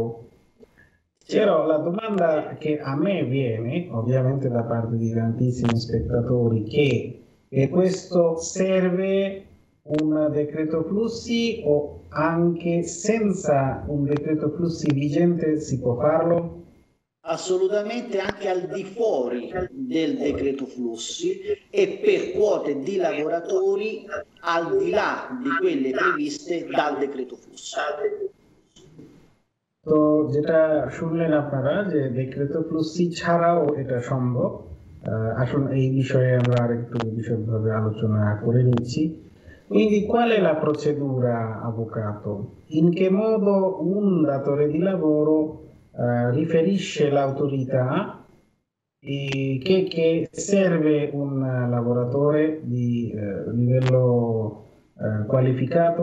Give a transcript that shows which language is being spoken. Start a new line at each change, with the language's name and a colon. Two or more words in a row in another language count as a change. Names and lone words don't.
Italian: Però la domanda che a me viene, ovviamente da parte di tantissimi spettatori, che questo serve un decreto flussi o anche senza un decreto flussi vigente si può farlo? Assolutamente anche al di fuori del decreto flussi e per quote di lavoratori al di là di quelle previste dal decreto flussi.
Bangla: তো যেটা শুনলেন আপনারা যে
Italian: decreto flussi
Bangla: ছাড়াও এটা সম্ভব। আসুন এই বিষয়ে আমরা আরেকটু বিশদভাবে আলোচনা করে নিচ্ছি।
Italian: Quindi qual è la procedura, avvocato? In che modo un datore di lavoro riferisce l'autorità che serve un lavoratore di livello qualificato?